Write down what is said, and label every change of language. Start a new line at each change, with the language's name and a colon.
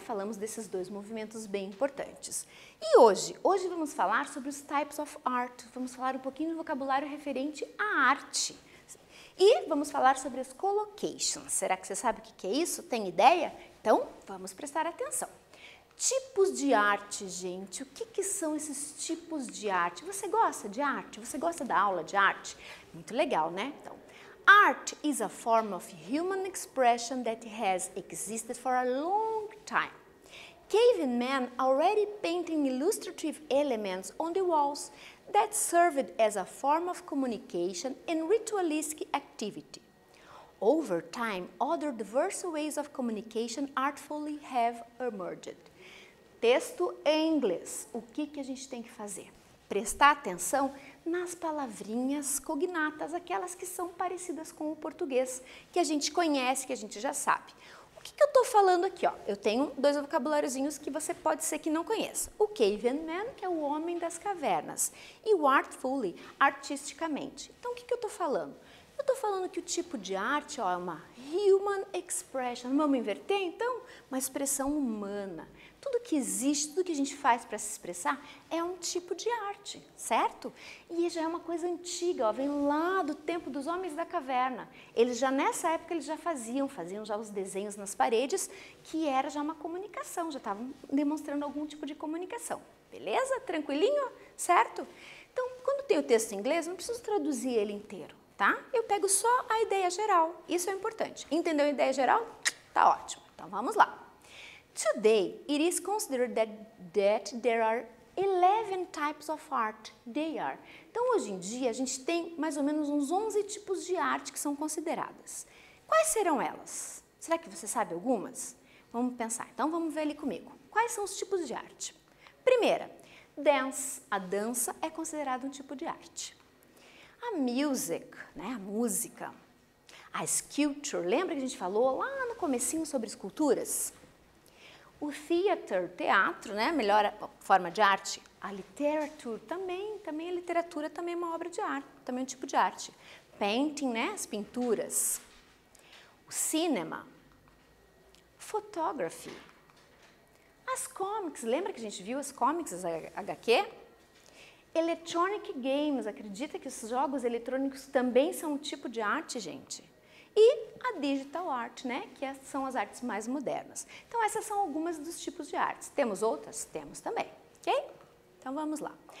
Portuguese: Falamos desses dois movimentos bem importantes. E hoje vamos falar sobre os
English: types of art,
Portuguese: vamos falar um pouquinho do vocabulário referente à arte. E vamos falar sobre as collocations. Será que você sabe o que é isso? Tem ideia? Então, vamos prestar atenção. Tipos de arte, gente. O que são esses tipos de arte? Você gosta de arte? Você gosta da aula de arte? Muito legal, né? Então,
English: art is a form of human expression that has existed for a long time. Cavemen already painting illustrative elements on the walls that served as a form of communication and ritualistic activity. Over time, other diverse ways of communication artfully have emerged.
Portuguese: Texto em inglês. O que a gente tem que fazer? Prestar atenção nas palavrinhas cognatas, aquelas que são parecidas com o português, que a gente conhece, que a gente já sabe. O que eu estou falando aqui? Ó? Eu tenho dois vocabuláriozinhos que você pode ser que não conheça. O caveman, que é o homem das cavernas, e o artfully, artisticamente. Então, o que eu estou falando? Eu estou falando que o tipo de arte ó, é uma
English: human expression.
Portuguese: Vamos inverter, então? Uma expressão humana. Tudo que existe, tudo que a gente faz para se expressar é um tipo de arte, certo? E já é uma coisa antiga, ó, vem lá do tempo dos homens da caverna. Eles já nessa época eles já faziam já os desenhos nas paredes, que era já uma comunicação, já estavam demonstrando algum tipo de comunicação. Beleza? Tranquilinho? Certo? Então, quando tem o texto em inglês, não preciso traduzir ele inteiro, tá? Eu pego só a ideia geral, isso é importante. Entendeu a ideia geral? Tá ótimo. Então, vamos lá.
English: Today, it is considered that there are 11 types of art. They are.
Portuguese: Então, hoje em dia, a gente tem mais ou menos uns 11 tipos de arte que são consideradas. Quais serão elas? Será que você sabe algumas? Vamos pensar. Então, vamos ver ali comigo. Quais são os tipos de arte? Primeira, dance. A dança é considerada um tipo de arte. A music, né? A música. A sculpture. Lembra que a gente falou lá no comecinho sobre esculturas? O theater, teatro, né? Melhor forma de arte. A literature, também a literatura também é uma obra de arte, também é um tipo de arte. Painting, né? As pinturas. O cinema. Photography. As comics, lembra que a gente viu as comics, as HQ?
English: Electronic games,
Portuguese: acredita que os jogos eletrônicos também são um tipo de arte, gente? E a
English: digital art,
Portuguese: né, que são as artes mais modernas. Então, essas são algumas dos tipos de artes. Temos outras? Temos também, ok? Então, vamos lá.